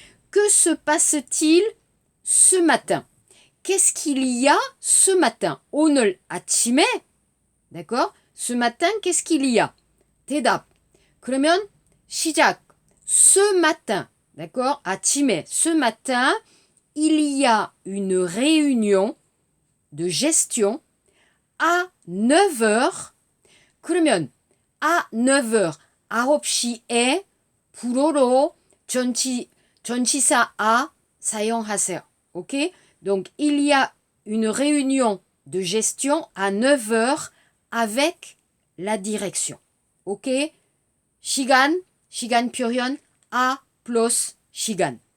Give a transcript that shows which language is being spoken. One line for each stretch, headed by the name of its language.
French: Que se passe-t-il ce matin? Qu'est-ce qu'il y a ce matin?
Korean: 오늘 아침에,
French: d'accord? Ce matin, qu'est-ce qu'il y a?
Korean: 대답. 그러면 시작.
French: Ce matin, d'accord?
Korean: 아침에,
French: ce matin, il y a une réunion de gestion à 9 heures.
Korean: 그러면
French: à 9 heures,
Korean: 9시에 불어로 전치사 à 사용하세요. Ok?
French: Donc, il y a une réunion de gestion à 9 heures avec la direction. Ok?
Korean: 시간 표현
French: A plus
Korean: 시간.